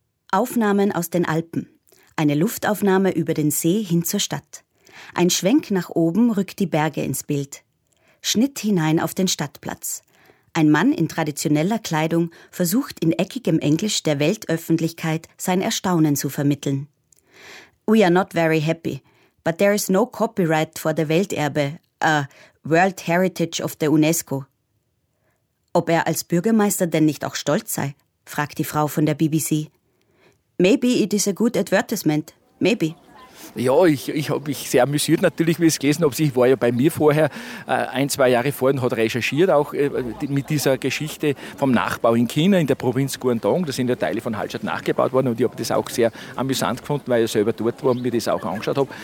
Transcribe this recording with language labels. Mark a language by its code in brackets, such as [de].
[de] Aufnahmen aus den Alpen. Eine Luftaufnahme über den See hin zur Stadt. Ein Schwenk nach oben rückt die Berge ins Bild. Schnitt hinein auf den Stadtplatz. Ein Mann in traditioneller Kleidung versucht in eckigem Englisch der Weltöffentlichkeit sein Erstaunen zu vermitteln. [en] We are not very happy, but there is no copyright for the Welterbe, World Heritage of the UNESCO. [de] Ob er als Bürgermeister denn nicht auch stolz sei, fragt die Frau von der BBC. [en] Maybe it is a good advertisement, maybe. [de] Ja, ich habe mich sehr amüsiert natürlich, wie ich es gelesen habe. Ich war ja bei mir vorher, 1-2 Jahre vorhin, hat recherchiert auch mit dieser Geschichte vom Nachbau in China, in der Provinz Guangdong. Da sind ja Teile von Hallstatt nachgebaut worden und ich habe das auch sehr amüsant gefunden, weil ich selber dort war und mir das auch angeschaut habe.